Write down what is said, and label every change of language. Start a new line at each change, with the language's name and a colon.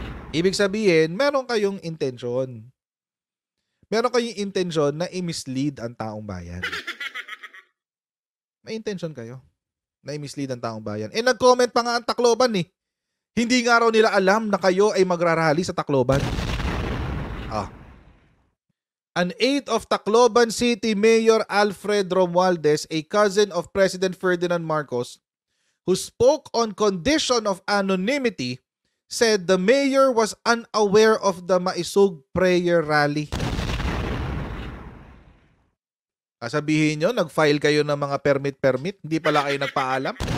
Filipino: Ibig sabihin, meron kayong intention. Meron kayong intention na i-mislead ang taong bayan. May intention kayo na i-mislead ang taong bayan. Nag-comment pa nga ang Tacloban eh. Hindi nga raw nila alam na kayo ay magrarally sa Tacloban.
English: An aide of Tacloban City Mayor Alfred Romualdez, a cousin of President Ferdinand Marcos, who spoke on condition of anonymity, said the mayor was unaware of the Maisug prayer rally.
Filipino: Sabihin nyo, nag-file kayo ng mga permit, hindi pala kayo nagpaalam.